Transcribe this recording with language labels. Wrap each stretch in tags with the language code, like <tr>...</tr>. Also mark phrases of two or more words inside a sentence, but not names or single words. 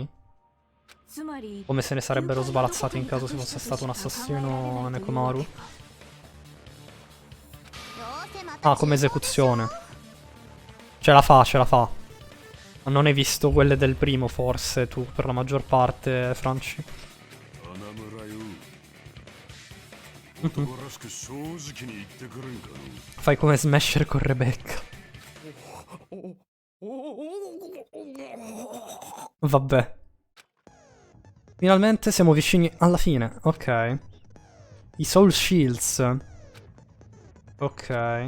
<it>Come se ne sarebbero sbarazzati in caso se fosse stato un assassino Nekomaru? Ah, come esecuzione. Ce la fa, ce la fa. Ma non hai visto quelle del primo forse tu, per la maggior parte, Franci?</it> <ja>花村よ。男らしく正直に言ってくれんかの。</ja> <it>Fai come Smasher con Rebecca. Vabbè. Finalmente siamo vicini alla fine. Ok. I Soul Shields. Ok.</it>